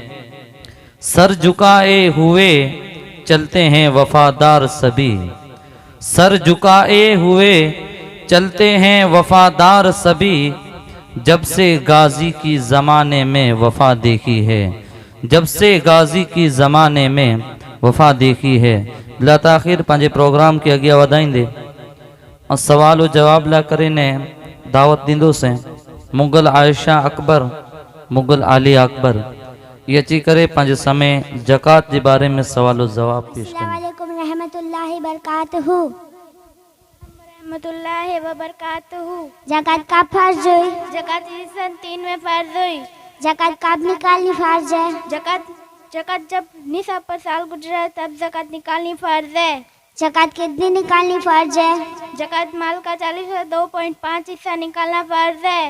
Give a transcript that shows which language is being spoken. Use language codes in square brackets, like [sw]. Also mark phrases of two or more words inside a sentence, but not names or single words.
[hi] सर झुकाए हुए चलते हैं वफादार सभी, सर झुकाए हुए चलते हैं वफादार सभी, जब से गाजी की ज़माने में वफा देखी है, जब से गाजी की ज़माने में वफा देखी है। [sd] बिला ताखिर पंहिंजे प्रोग्राम के अॻियां वधाईंदे और सवाल जवाब ला करे ने दावत दींदोसीं मुग़ल आयशा अकबर, मुग़ल आली अकबर ये अची करे पंहिंजे समय ज़कात जे बारे में सवाल जवाब पेश कनि। [ar] السلام عليكم ورحمة الله وبركاته. رحمة الله وبركاته. [hi] ज़कात का फर्ज हुई? ज़कात सन 3 में फर्ज हुई। ज़कात कब निकालनी फर्ज है? ज़कात जब निसाब पर साल गुजरा तब ज़कात निकालनी फर्ज है। ज़कात कितनी निकालनी फर्ज है? ज़कात माल का 40 से 2.5 हिस्सा निकालना फर्ज है।